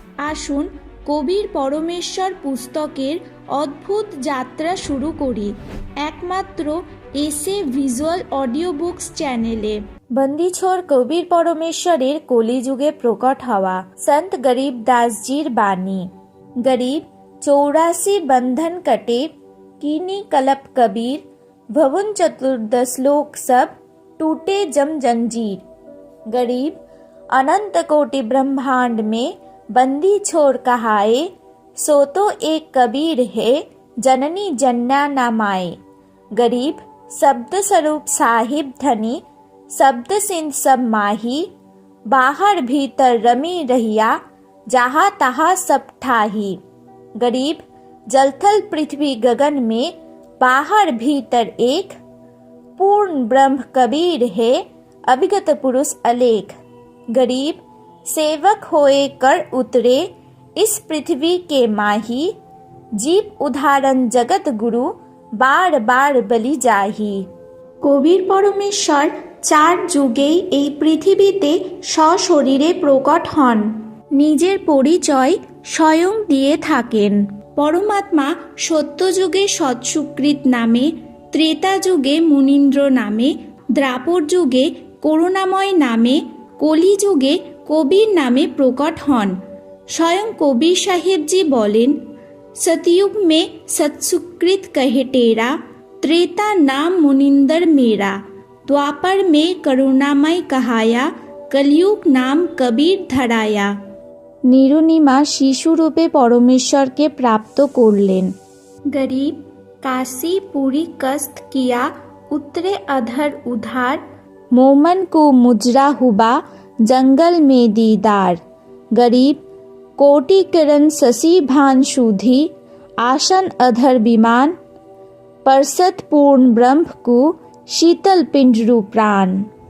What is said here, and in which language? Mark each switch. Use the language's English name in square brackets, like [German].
[Bangla] আসুন কবির পরমেশ্বর পুস্তকের অদ্ভুত যাত্রা শুরু করি একমাত্র এসে ভিজুয়াল অডিও বুকস চ্যানেলে। বন্দিছোর কবির পরমেশ্বরের কলিযুগে প্রকট হওয়া সন্ত গরিব দাসজির বাণী। [Hindi] गरीब 84 बंधन कटे, कीनी कलप कबीर, भवन चतुर्दश लोक सब टूटे जम जंजीर। गरीब अनंत कोटि ब्रह्मांड में बंदी छोड़ कहाए, सो तो एक कबीर है जननी जन्ना ना माए। गरीब शब्द स्वरूप साहिब धनी, शब्द सिंध सब माही, बाहर भीतर रमी रहिया, जहाँ तहाँ सब ठाही। गरीब जलथल पृथ्वी गगन में बाहर भीतर एक, पूर्ण ब्रह्म कबीर है अभिगत पुरुष अलेख। गरीब सेवक होए कर उतरे इस पृथ्वी के माही, जीव उदाहरण जगत गुरु बार बार बलि जाही। [Bangla] কবির পরমেশ্বর 4 যুগেই এই পৃথিবীতে সশরীরে প্রকট হন, নিজের পরিচয় স্বয়ং দিয়ে থাকেন। পরমাত্মা সত্যযুগে সৎসুকৃত নামে, ত্রেতা যুগে মুনীন্দ্র নামে, দ্রাপর যুগে করুণাময় নামে, কলিযুগে কবির নামে প্রকট হন। স্বয়ং কবির সাহেবজি বলেন, [Hindi] सतयुग में सत्सुकृत कहे टेरा, त्रेता नाम मुनिंदर मेरा, द्वापर में करुणामय कहाया, कलयुग नाम कबीर धराया। [Bangla] নিরুনিমা শিশুরূপে পরমেশ্বরকে প্রাপ্ত করলেন। [Hindi] गरीब काशी पूरी कस्त किया, उतरे अधर उधार, मोमन को मुजरा हुआ जंगल में दीदार। गरीब कोटि किरण शशि भान शुद्धि, आसन अधर विमान, परसत पूर्ण ब्रह्म को शीतल पिंडरु प्राण।